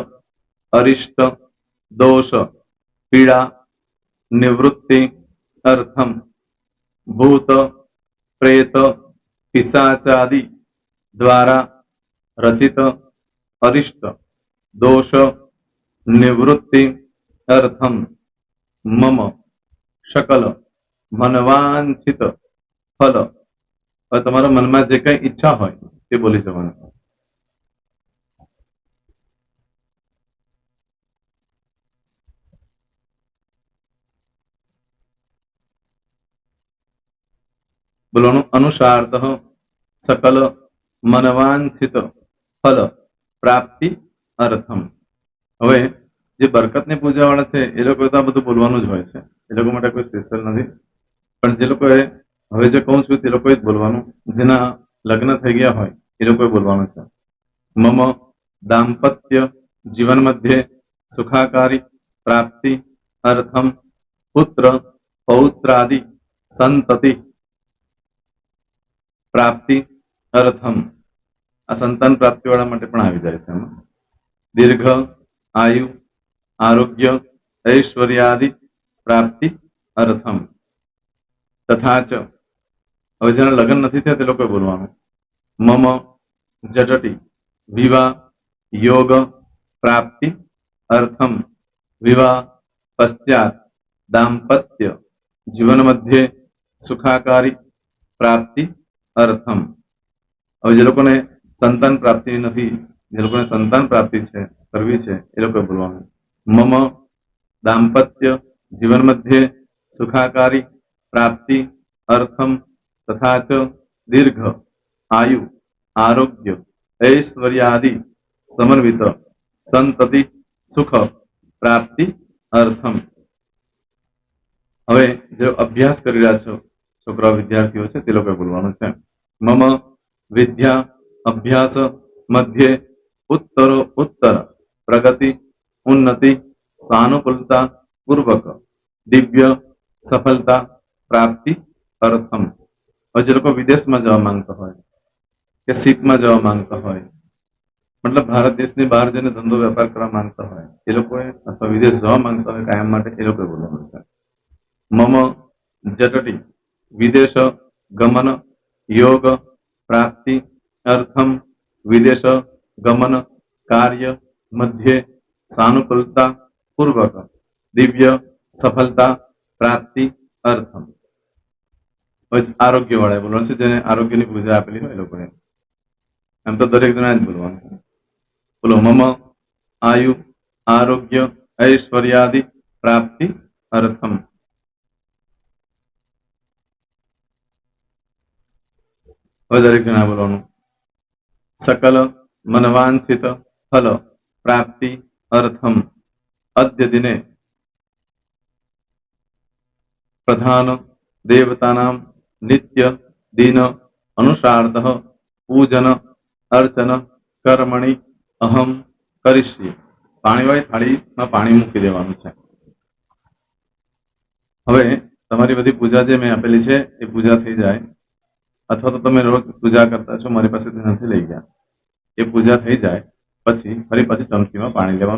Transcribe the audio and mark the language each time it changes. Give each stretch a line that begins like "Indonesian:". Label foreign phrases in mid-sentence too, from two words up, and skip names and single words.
Sanskrit: अरिष्ट दोष पीड़ा निवृत्ति अर्थम भूत प्रेत पिशाचादि द्वारा रचित अरिष्ट दोष निवृत्ति अर्थम मम सकल मनवांछित फल
Hindi: और तुम्हारा मन में जे कई इच्छा हो बोली जवान
Gujarati: बोलવાનું અનુસારતઃ
Sanskrit: सकल मनवांछित फल प्राप्ति अर्थम
Gujarati: હવે જે બરકતની પૂજા વાળા છે એ લોકો તો આ બધું બોલવાનું જ હોય છે એ લોકો માટે કોઈ સ્પેશિયલ નથી પણ જે લોકોએ હવે જે કહું છું તે લોકોએ જ બોલવાનું જેના લગ્ન થઈ ગયા હોય એ લોકોએ બોલવાનું છે
Sanskrit: मम दाम्पत्य जीवन मध्ये सुखाकारी प्राप्ति अर्थम पुत्र पौत्रादि संतति प्राप्ति अर्थम
Gujarati: આ સંતાન પ્રાપ્તિ વાળા માટે પણ આવી જાય છે
Sanskrit: दीर्घ आयु आरोग्य ऐश्वर्यादि प्राप्ति अर्थम तथा
Gujarati: च હવે જેના લગ્ન નથી થયા તે લોકોએ બોલવાનું
Sanskrit: मम जटटी विवाह योग प्राप्ति अर्थम विवाह पश्चात दाम्पत्य जीवन मध्ये सुखाकारी प्राप्ति अर्थम હવે
Gujarati: જે લોકોને સંતાન પ્રાપ્તિ નથી જે લોકોને સંતાન પ્રાપ્તિ છે કરવી છે એ લોકોએ બોલવાનું
Sanskrit: मम दाम्पत्य जीवन मध्ये सुखाकारी प्राप्ति अर्थम तथा च दीर्घ आयु आरोग्य ऐश्वर्यादि समन्वित संतति सुख प्राप्ति अर्थम
Gujarati: હવે જે અભ્યાસ કરી રહ્યા છો છોકરા વિદ્યાર્થીઓ છે તે લોકોએ બોલવાનું છે
Sanskrit: मम विद्या अभ्यास मध्ये उत्तरो उत्तर प्रगति उन्नति सानुकूलता पूर्वक दिव्य सफलता प्राप्ति अर्थम
Hindi: और जो लोग विदेश में जवा मांगता हो के सीप में जवा मांगता हो मतलब भारत देश ने बहार जने धंधो व्यापार करवा मांगता हो ये लोग अथवा विदेश जवा मांगता हो कायम माटे ए लोग बोलવાનું છે
Sanskrit: मम जटटी विदेश गमन योग प्राप्ति अर्थम विदेश गमन कार्य मध्य सानुकूलता पूर्वक दिव्य सफलता प्राप्ति अर्थम
Gujarati: આરોગ્ય વાળા बोलવાનું છે જેને આરોગ્યની પૂજા આપેલી હોય એ લોકોએ એમ તો દરેક જણા જ બોલવાનું છે બોલો
Sanskrit: मम आयु आरोग्य ऐश्वर्यादि प्राप्ति अर्थम
Gujarati: દરેક જણા બોલવાનું
Sanskrit: सकल मनवांछित फल प्राप्ति अर्थम अद्य दिने प्रधान देवतानां नित्य दिन अनुसारतः पूजन अर्चन कर्मणि अहम करिष्ये.
Gujarati: પાણીવાળી થાળીમાં પાણી મૂકી દેવાનું છે. હવે તમારી બધી પૂજા જે મેં આપેલી છે એ પૂજા થઈ જાય, અથવા તો તમે રોજ પૂજા કરતા છો, મારી પાસેથી નથી લઈ ગયા, એ પૂજા થઈ જાય પછી ફરી પાછી ચમચીમાં પાણી લેવાનું.